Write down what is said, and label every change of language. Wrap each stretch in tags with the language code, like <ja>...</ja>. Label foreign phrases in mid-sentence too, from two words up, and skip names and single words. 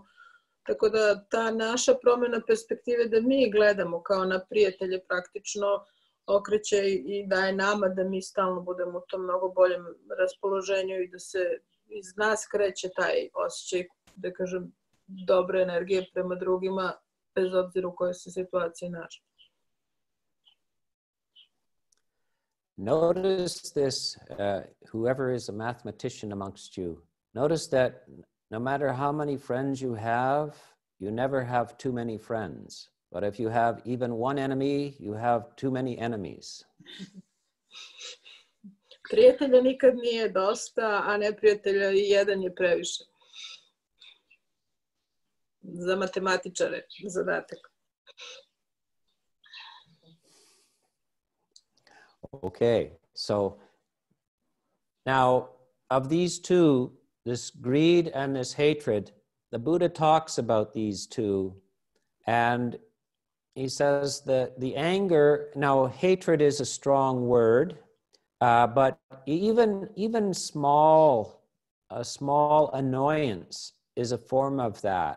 <sr>Tako da ta naša promjena perspektive da mi gledamo kao na prijatelje praktično okreće i daje nama da mi stalno budemo u tom mnogo boljem raspoloženju i da se iz nas kreće taj osjećaj, da kažem, dobre energije prema drugima, bez obzira u kojoj se situaciji nađe.</sr> <en>Notice this, whoever is a mathematician amongst you, notice that no matter how many friends you never have too many friends. But if you have even one enemy, you have too many enemies.</en> <sr>Prijatelja nikad nije dosta, a neprijatelja i jedan je previše. Za matematičare zadatak.</sr> <en>Okay, so now of these two, this greed and this hatred, the Buddha talks about these two, and he says that the anger, now hatred is a strong word, But even a small annoyance is a form of that.</en>